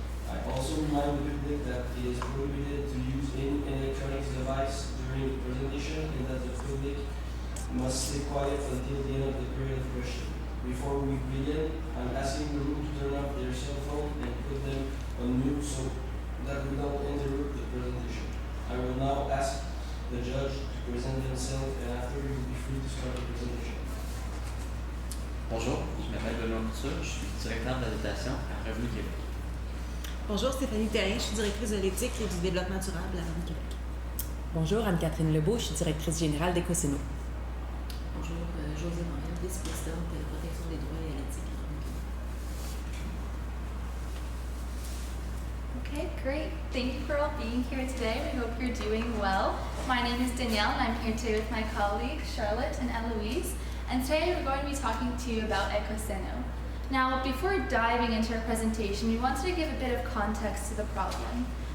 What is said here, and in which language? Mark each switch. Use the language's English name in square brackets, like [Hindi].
[English] I also remind the public that it is prohibited to use any electronic device during the presentation and that the public must stay quiet until the end of the period of question. Before we begin, I'm asking the room to turn off their cell phone and put them on mute so that we don't interrupt the presentation. I will now ask the judge to present themselves, and after you will be free to start the presentation. [French] Bonjour, je m'appelle Benoît Couture, je suis directeur de la dotation à Revenu Québec. Bonjour, Stéphanie Terrien, je suis directrice de l'éthique et du développement durable à Revenu Québec. Bonjour, Anne-Catherine Lebeau, je suis directrice générale d'Écoseno. Bonjour, Josée Montréal, vice-présidente de la protection des droits et à l'éthique à Revenu Québec. [English] Okay, great. Thank you for all being here today. We hope you're doing well. My name is Danielle, and I'm here today with my colleagues Charlotte and Eloise. And today we're going to be talking to you about Ecoseno. Now, before diving into our presentation, we wanted to give a bit of context to the problem.